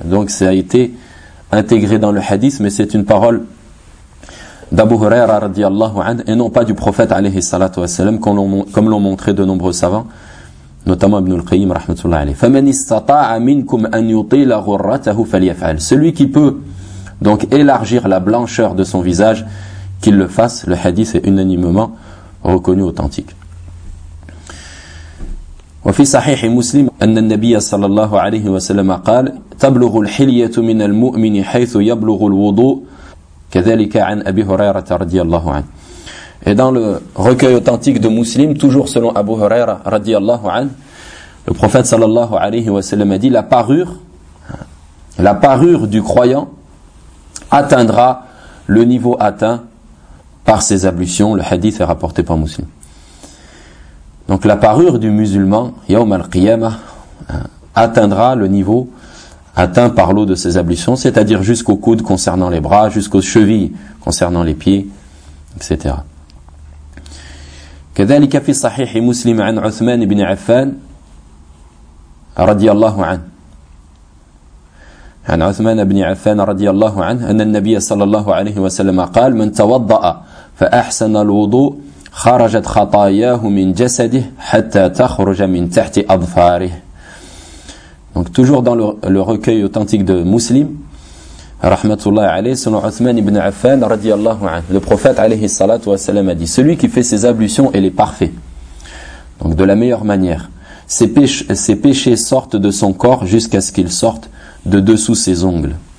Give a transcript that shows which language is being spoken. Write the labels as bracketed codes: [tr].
[fr] Donc ça a été intégré dans le hadith, mais c'est une parole d'Abu Huraira radiyallahu anhu, et non pas du prophète alayhi salatu wa salam, comme l'ont montré de nombreux savants, notamment Ibn al-Qayyim rahmatullah alayhi. [ar] فَمَنِ اسْتَطَاعَ مِنْكُمْ أَنْ يُطِيلَ غُرَّتَهُ فَلْيَفْعَلْ. [fr] Celui qui peut donc élargir la blancheur de son visage, qu'il le fasse. Le hadith est unanimement reconnu authentique. [ar] وفي صحيح مسلم أن النبي صلى الله عليه وسلم قال: تبلغ الحلية من المؤمن حيث يبلغ الوضوء. كذلك عن أبي هريرة رضي الله عنه. [fr] Et dans le recueil authentique de Muslim, toujours selon Abu Huraira radiyallahu anhu, le prophète sallallahu alayhi wa sallam a dit: la parure du croyant atteindra le niveau atteint par ses ablutions. Le hadith est rapporté par Muslim. Donc la parure du musulman yawm al-qiyamah atteindra le niveau atteint par l'eau de ses ablutions, c'est-à-dire jusqu'aux coudes concernant les bras, jusqu'aux chevilles concernant les pieds, etc. [ar] كذلك في صحيح مسلم عن عثمان بن عفان رضي الله عنه عن عثمان بن عفان رضي الله عنه أن النبي صلى الله عليه وسلم قال: من توضأ فأحسن الوضوء خرجت خطاياه من جسده حتى تخرج من تحت أظفاره. [fr] Donc toujours dans le recueil authentique de Muslim rahmatullah alayhi, selon Uthman ibn Affan radiyallahu anhu, le prophète alayhi salatu wa salam a dit: celui qui fait ses ablutions et les parfait, donc de la meilleure manière, ses péchés sortent de son corps jusqu'à ce qu'ils sortent de dessous ses ongles.